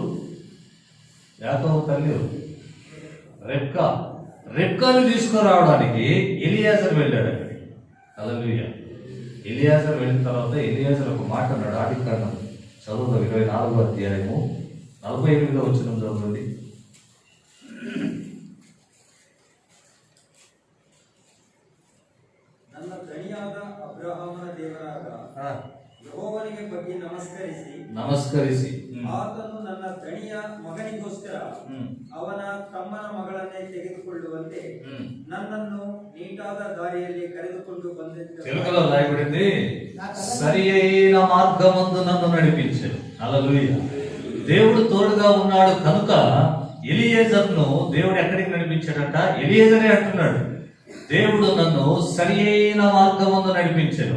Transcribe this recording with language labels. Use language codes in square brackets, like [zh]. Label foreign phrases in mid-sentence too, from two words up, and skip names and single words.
[te] యాకోబు తల్లి రెబ్కాను తీసుకురావడానికి ఎలియాజర్ వెళ్ళాడు అక్కడికి. హల్లెలూయా. ఎలియాజర్ వెళ్ళిన తర్వాత ఎలియాజర్ ఒక మాట అన్నాడు. ఆదికాండం చదువు 24వ అధ్యాయము 48వ వచనం చదవండి. [kn] ನನ್ನ ದಣಿಯಾದ ಅಬ್ರಹಾಮನ ದೇವರಾದ ಯೆಹೋವನಿಗೆ ಬಗ್ಗೆ ನಮಸ್ಕರಿಸಿ ಆತನು ನನ್ನ ದಣಿಯ ಮಗನಿಗೋಸ್ಕರ ಅವನ ತಮ್ಮನ ಮಗಳನ್ನೇ ತೆಗೆದುಕೊಳ್ಳುವಂತೆ ನನ್ನನ್ನು ನೀಟಾದ ದಾರಿಯಲ್ಲಿ ಕರೆದುಕೊಂಡು ಬಂದಿದ್ದ. [te] తెలుగులో రాయబడింది, సరి అయిన మార్గమందు నన్ను నడిపించాడు. హల్లెలూయా. దేవుడు తోడుగా ఉన్నాడు కనుక ఎలియేజర్ను దేవుడు ఎక్కడికి నడిపించాడంట? ఎలియేజరే అంటున్నాడు, దేవుడు నన్ను సరి అయిన మార్గమందు నడిపించాడు.